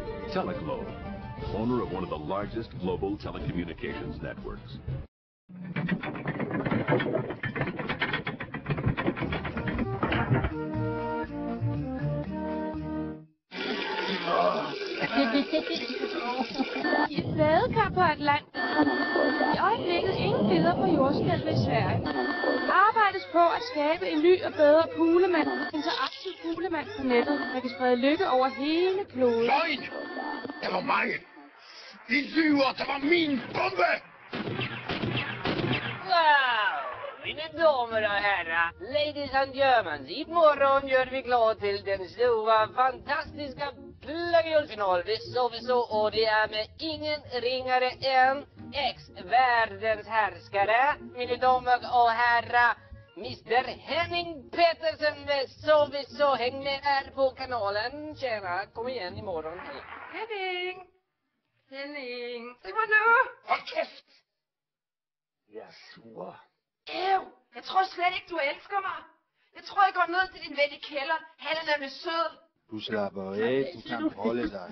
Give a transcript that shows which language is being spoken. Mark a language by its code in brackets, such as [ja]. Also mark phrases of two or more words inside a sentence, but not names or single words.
[en] Teleglobe, owner of one of the largest global telecommunications networks. [da] I et badekar på Atlanten. I øjeblikket ingen billeder på jordskælvet i Sverige. Arbejdes på at skabe en ny og bedre puglemand, interaktiv puglemand på nettet, der kan sprede lykke over hele kloden. Løgn! Det var mig! I lyver! Det var min bombe! Wow! [sv] Mina damer och herrar, [en] ladies and germans, [sv] imorgon gör vi klart till den stora, fantastiska plagiolfinal vi så och det är med ingen ringare än världens härskare, mina damer och herrar, Mr. Henning Petersen, så häng med här på kanalen. Tjena, kom igen imorgon. [da] Henning! Se mig nu! Hold kæft! Jeg er sur. Jeg tror slet ikke, du elsker mig. Jeg tror, jeg går ned til din ven i kælder. Han er nemlig sød. Du slapper af, du kan holde dig.